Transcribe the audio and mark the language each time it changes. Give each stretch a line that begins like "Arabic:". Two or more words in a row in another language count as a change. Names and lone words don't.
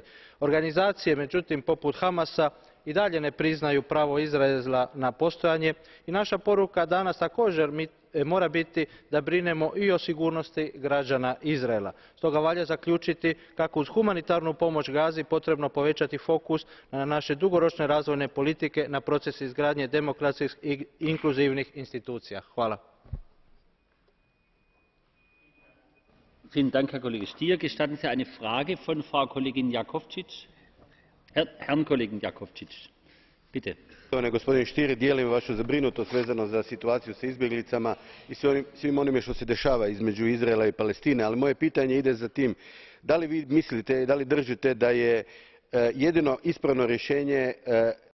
Croatian: Organizacije, međutim, poput Hamasa i dalje ne priznaju pravo Izraela na postojanje i naša poruka danas također mora biti da brinemo i o sigurnosti građana Izraela. Stoga valja zaključiti kako uz humanitarnu pomoć Gazi potrebno povećati fokus na naše dugoročne razvojne politike, na proces izgradnje demokratskih i inkluzivnih institucija. Hvala.
German: Vielen Dank, Herr Kollege Stier. Gestatten Sie eine Frage von Frau Kollegin Jakovčić? Herrn Kollegen Jakovčić, bitte.
Croatian: Gospodine Stier, dijelim vašu zabrinutost vezano za situaciju s izbjeglicama i svim onime što se dešava između Izraela i Palestine, ali moje pitanje ide za tim. Da li vi mislite, da li držite da je jedino ispravno rješenje